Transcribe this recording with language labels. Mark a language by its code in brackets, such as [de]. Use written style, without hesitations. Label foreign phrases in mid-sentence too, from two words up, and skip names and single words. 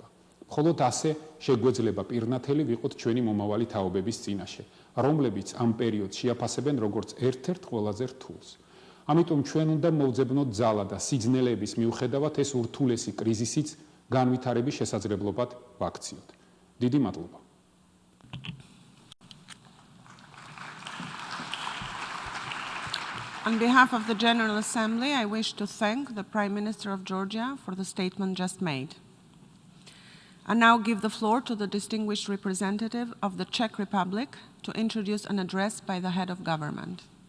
[ka] მხოლოდ ასე შეგვეძლება პირნათელი ვიყოთ ჩვენი მომავალი თაობების წინაშე, რომლებიც ამ პერიოდს შეაფასებენ როგორც ერთ-ერთ ყველაზე რთულს. ამიტომ ჩვენ უნდა მოვძებნოთ ძალა და სიძნელეების მიუხედავად ეს ურთულესი კრიზისიც განვითარების შესაძლებლობად ვაქციოთ. დიდი მადლობა. [en] On behalf of the General Assembly, I wish to thank the Prime Minister of Georgia for the statement just made. I now give the floor to the distinguished representative of the Czech Republic to introduce an address by the head of government.